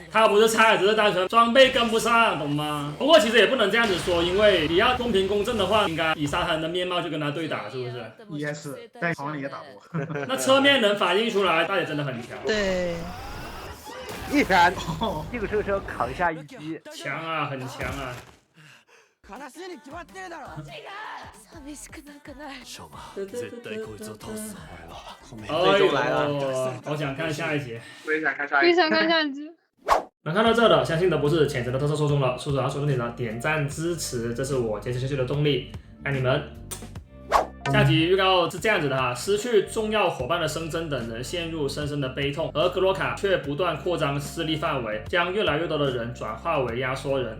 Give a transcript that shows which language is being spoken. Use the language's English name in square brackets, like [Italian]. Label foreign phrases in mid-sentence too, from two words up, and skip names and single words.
[Chinese] 他不是菜，只是单纯装备跟不上，懂吗？不过其实也不能这样子说，因为你要公平公正的话，应该以沙滩的面貌去跟他对打，是不是？也是，但好像也打不过。那侧面能反映出来，大姐真的很强。对。一闪，硬生生扛下一击。强啊，很强啊。 [Japanese] 悲しいに決まってるだろ。寂しくなんかない。翔馬、絶対こいつを倒す。 [Chinese] 哎呦，好想看下一集。我也想看下一集。非常看下一集。能看到这的，相信都不是浅层的特色受众了。说实话，说重点的点赞支持，这是我坚持下去的动力。爱你们。下集预告是这样子的哈，失去重要伙伴的生真等人陷入深深的悲痛，而格罗卡却不断扩张势力范围，将越来越多的人转化为压缩人。